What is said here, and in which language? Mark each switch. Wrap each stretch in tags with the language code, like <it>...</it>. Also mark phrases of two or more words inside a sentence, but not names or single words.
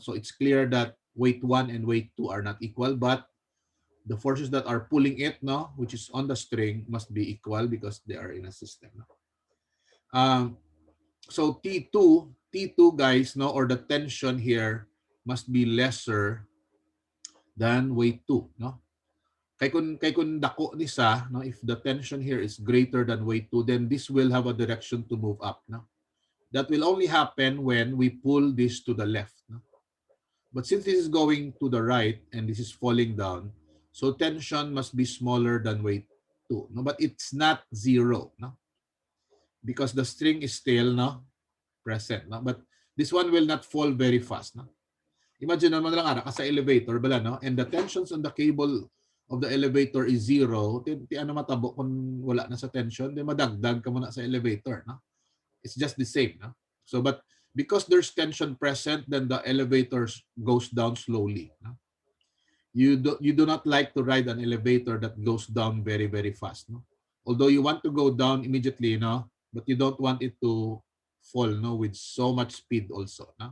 <en>So it's clear that weight 1 and weight 2 are not equal, but the forces that are pulling it, no, which is on the string, must be equal because they are in a system. No? So T2, guys, no, or the tension here must be lesser than weight 2, no?</en> <hil>Kay kun dako ni sa, no,</hil> <en>if the tension here is greater than weight 2, then this will have a direction to move up, no? That will only happen when we pull this to the left, no? But since this is going to the right and this is falling down, so tension must be smaller than weight 2, no? But it's not zero, no? Because the string is still, no, present, no? But this one will not fall very fast, no?</en> <hil>Imagine naman lang ara ka sa elevator bala, no,</hil> <en>and the tensions on the cable of the elevator is zero.</en> <hil>Ti ano matabo kung wala na sa tension, di madagdag ka muna sa elevator, no?</hil> <en>It's just the same, no? So but because there's tension present, then the elevator goes down slowly, no? You do not like to ride an elevator that goes down very fast, no? Although you want to go down immediately, no, but you don't want it to fall, no, with so much speed also, no?</en>